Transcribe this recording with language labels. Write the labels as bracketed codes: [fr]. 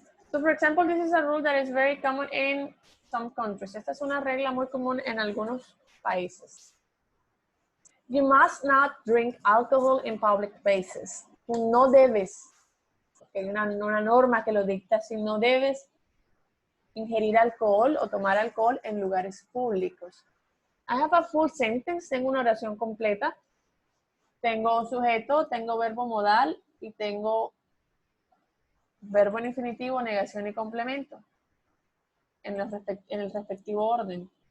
[en] So, for example, this is a rule that is very common in some countries. [es] Esta es una regla muy común en algunos países. [en] You must not drink alcohol in public places. [es] Tú no debes, porque hay una norma que lo dicta, si no debes ingerir alcohol o tomar alcohol en lugares públicos. [en] I have a full sentence, [es] tengo una oración completa. Tengo sujeto, tengo verbo modal y tengo verbo en infinitivo, negación y complemento en el respectivo orden.